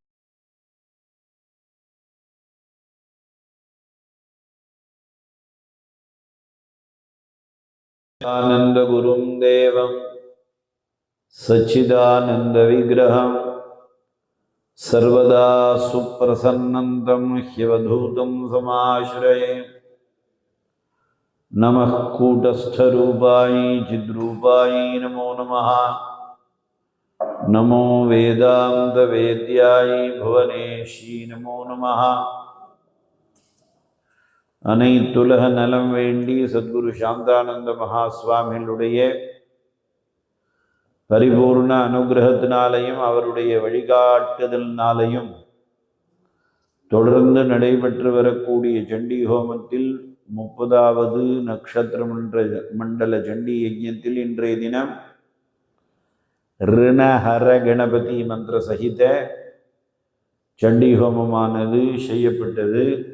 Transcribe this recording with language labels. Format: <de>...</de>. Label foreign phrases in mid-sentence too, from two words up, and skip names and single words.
<sa>आनंद गुरुं देवं सच्चिदानंद विग्रहं सर्वदा सुप्रसन्नं ह्यवधूतं समाश्रये. नमः कूटस्थरूपाय चिद्रूपाय नमो नमः. नमो वेदान्तवेद्याय भुवनेशी नमो नमः.</sa> <ta>அனைத்துலக நலம் வேண்டி சத்குரு சாந்தானந்த மகாஸ்வாமிகளுடைய பரிபூர்ண அனுகிரகத்தினாலையும் அவருடைய வழிகாட்டுதலினாலையும் தொடர்ந்து நடைபெற்று வரக்கூடிய சண்டி ஹோமத்தில் 30வது நட்சத்திர மண்டல சண்டி யஜ்ஞத்தில் இன்றைய தினம் ரிணஹர கணபதி மந்திர சகித சண்டி ஹோமமானது செய்யப்பட்டது.</ta>